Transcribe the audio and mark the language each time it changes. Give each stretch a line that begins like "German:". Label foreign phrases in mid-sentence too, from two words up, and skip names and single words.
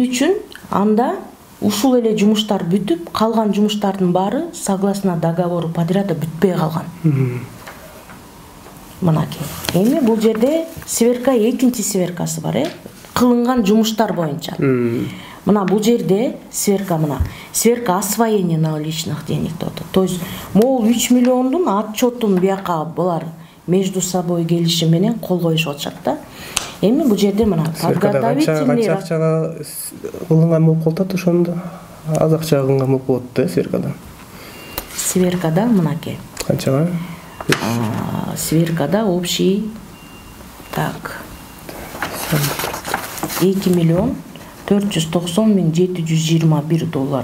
Kyrgyz: Эмне үчүн анда ушул эле жумуштар бүтүп, калган жумуштардын баары
Russian: согласно договору подряда
Kyrgyz: бүтпөй калган. Мынакей. Эми бул жерде сверка экинчи сверкасы бар, кылынган жумуштар боюнча. Мына бул жерде
Russian: сверка сверка освоение наличных денег
Kyrgyz: деп атат.
Russian: То есть
Kyrgyz: могул 3 миллиондун отчетун бияка булар
Russian: между собой
Kyrgyz: келишим менен кол коюшуп атышат да. Эми бул жерде мына подготовительный акчага кылынган болуп калат, ошондо аз акчага кылынган болуп калат да сверкада. Сверкада мынакей. Канчага? Сверкада
Russian: общий так
Kyrgyz: 2 миллион 490.721 доллар.